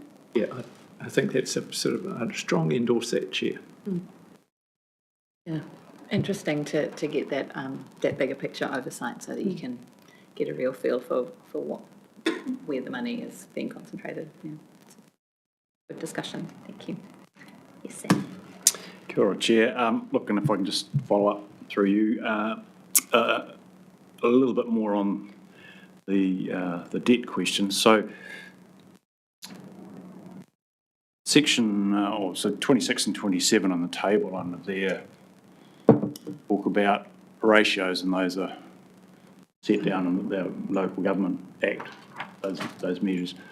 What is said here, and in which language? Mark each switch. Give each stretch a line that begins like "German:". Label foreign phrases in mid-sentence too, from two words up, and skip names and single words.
English: Yeah, I think that's a sort of a strong endorse that, Chair. Yeah, interesting to get that that bigger picture oversight so that you can get a real feel for where the money is being concentrated. Yeah, good discussion. Thank you. Yes, Sam.
Māori: Kia ora,
English: Chair. Look, and if I can just follow up through you a little bit more on the debt question. So section, so 26 and 27 on the table under there talk about ratios, and those are set down in the Local Government Act, those measures.